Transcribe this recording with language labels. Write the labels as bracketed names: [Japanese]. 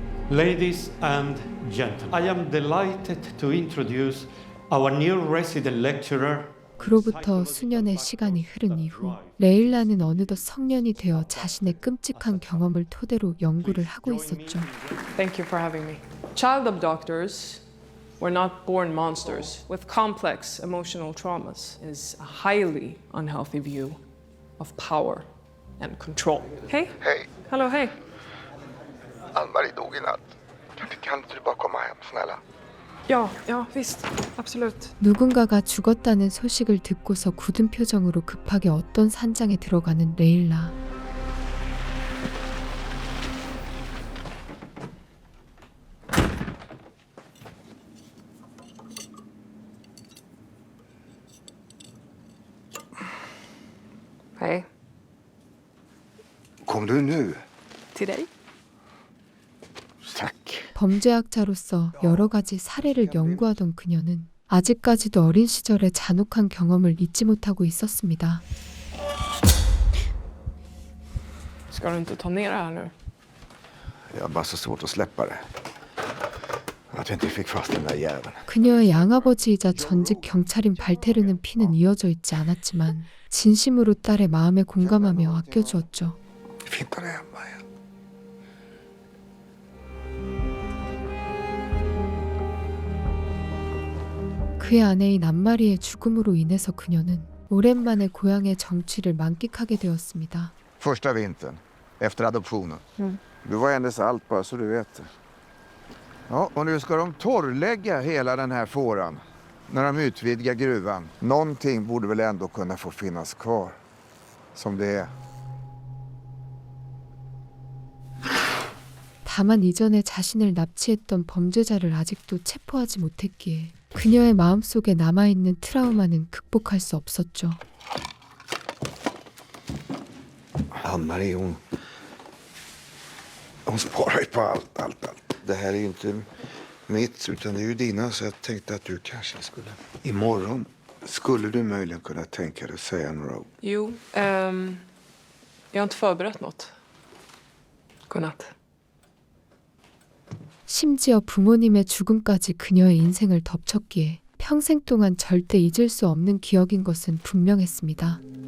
[English] Ladies and gentlemen, I am delighted to introduce our new resident lecturer. [Korean] 그로부터 수년의 시간이 흐른 이후 레일라는 어느덧 성년이 되어 자신의 끔찍한 경험을 토대로 연구를 하고 있었죠. [English] Thank you for having me. Child abductors were not born monsters with complex emotional traumas. It is a highly unhealthy view of power and control. [Swedish] Hej. Hej, Hallå, hej. Ann-Marie dog i natt. Kan inte du bara komma hem, snälla? Ja, visst. Absolut. [Korean] 누군가가 죽었다는 소식을 듣고서 굳은 표정으로 급하게 어떤 산장에 들어가는 레일라. [Swedish] Hej. Kom du nu? Till dig. Tack. [Korean] 범죄학자로서 여러 가지 사례를 연구하던 그녀는 아직까지도 어린 시절의 잔혹한 경험을 잊지 못하고 있었습니다. [Swedish] Ska du inte ta ner det här nu? Jag har bara så svårt att släppa det. Att jag inte fick fast den där jäveln. [Korean] 그녀의 양아버지이자 전직 경찰인 발테르는 피는 이어져 있지 않았지만 진심으로 딸의 마음에 공감하며 아껴주었죠. [Swedish] Fint att det är hemma igen. [Korean] 그의 아내인 안마리의 죽음으로 인해서 그녀는 오랜만에 고향의 정취를 만끽하게 되었습니다. [Swedish] Första vintern, efter adoptionen. Du var hennes allt, bara så du vet. Ja, och nu ska de torrlägga hela den här fåran. När de utvidgar gruvan. Någonting borde väl ändå kunna få finnas kvar. Som det är. [Korean] 다만 이전에 자신을 납치했던 범죄자를 아직도 체포하지 못했기에 그녀의 마음속에 남아있는 트라우마는 극복할 수 없었죠. [Swedish] Ann-Marie, hon sparar ju på allt. Det här är ju inte mitt, utan det är ju dina, så jag tänkte att du kanske skulle... Imorgon skulle du möjligen kunna tänka dig att säga några ord. Jo, jag har inte förberett något. Godnatt. [Korean] 심지어 부모님의 죽음까지 그녀의 인생을 덮쳤기에 평생 동안 절대 잊을 수 없는 기억인 것은 분명했습니다.